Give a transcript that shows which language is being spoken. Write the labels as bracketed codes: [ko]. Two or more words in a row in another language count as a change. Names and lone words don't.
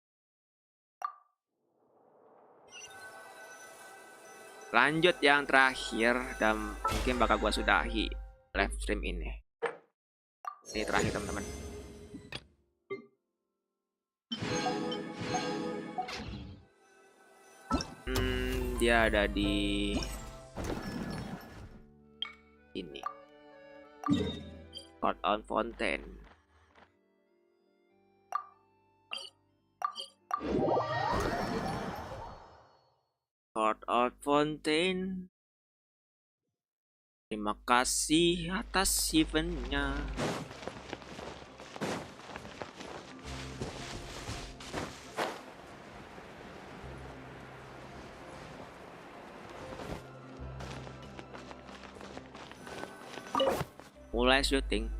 [id] Lanjut yang terakhir dan mungkin bakal gua sudahi [en] live stream [id] ini. Ini terakhir teman-teman. Dia ada di ini. Court on Fontaine. Court on Fontaine. Terima kasih atas eventnya. Mulai syuting.